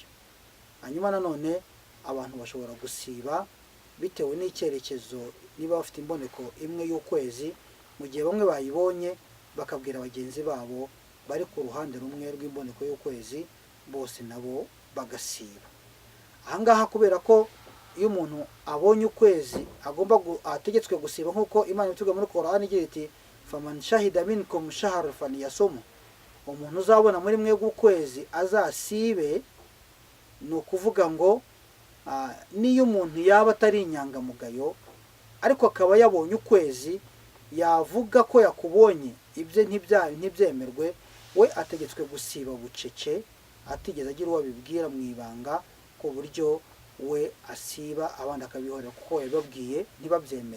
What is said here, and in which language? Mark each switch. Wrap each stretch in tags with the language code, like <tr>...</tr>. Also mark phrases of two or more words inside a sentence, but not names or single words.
<rw>Hanyuma nanone abantu bashobora gusiba bitewe n'icyerekezo, niba bafite imboneko imwe y'ukwezi, mu gihe bamwe bayibonye bakabwira bagenzi babo bari ku ruhande rumwe rw'imboneko y'ukwezi, bose nabo bagasiba. Ahangaha kubera ko iyo umuntu abonye ukwezi agomba ategetswe gusiba, nk'uko Imana itubwira muri Qur'an igira iti</rw> <ar>فمن شهد منكم الشهر فليصمه,</ar> <rw>umuntu uzabona muri mwe ukwezi azasibe. Ni ukuvuga ngo niyo umuntu yaba atari inyangamugayo ariko akaba yabonye ukwezi, yavuga ko yakubonye ibyo ntibyemerwe, we ategetswe gusiba bucece, atigeze agira uwo abibwira mu ibanga, ku buryo we asiba abandi akabihorera kuko yababwiye ntibabyemere.</rw>